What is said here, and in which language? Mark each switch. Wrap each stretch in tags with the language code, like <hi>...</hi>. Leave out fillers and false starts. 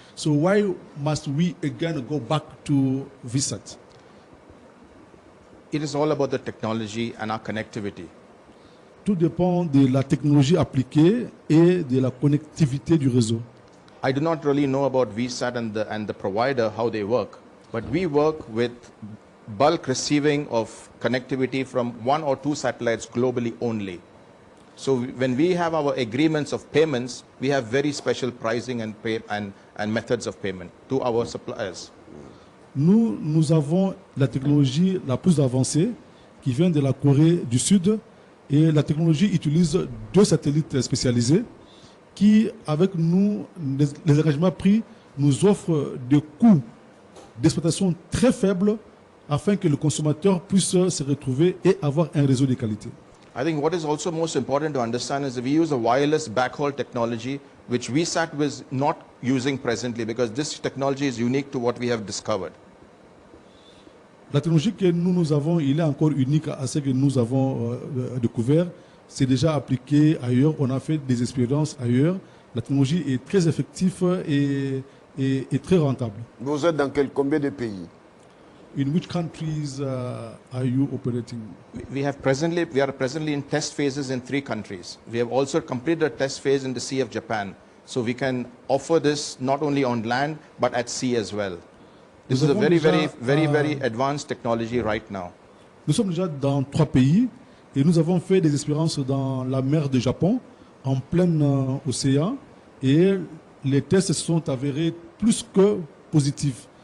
<en>So why must we again go back to VSAT? It is all about the technology and our connectivity.</en> <fr>Tout dépend de la technologie appliquée et de la connectivité du réseau.</fr> <en>I do not really know about VSAT and the provider, how they work, but we work with bulk receiving of connectivity from 1 or 2 satellites globally only. So when we have our agreements of payments, we have very special pricing and methods of payment to our suppliers.</en> <fr>Nous avons la technologie la plus avancée qui vient de la Corée du Sud et la technologie utilise 2 satellites spécialisés qui, avec nous, les engagements pris, nous offrent des coûts d'exploitation très faibles afin que le consommateur puisse se retrouver et avoir un réseau de qualité.</fr> <en>I think what is also most important to understand is that we use a wireless backhaul technology which VSAT was not using presently because this technology is unique to what we have discovered.</en> <fr>La technologie que nous avons, il est encore unique à ce que nous avons découvert. C'est déjà appliqué ailleurs. On a fait des expériences ailleurs. La technologie est très effective et très rentable. Vous êtes dans combien de pays?</fr> <en>In which countries are you operating? We are presently in test phases in 3 countries. We have also completed a test phase in the Sea of Japan. So we can offer this not only on land but at sea as well. This is a very advanced technology right now.</en> <fr>Nous sommes déjà dans 3 pays et nous avons fait des expériences dans la mer du Japon, en plein océan, et les tests se sont avérés plus que positifs.</fr>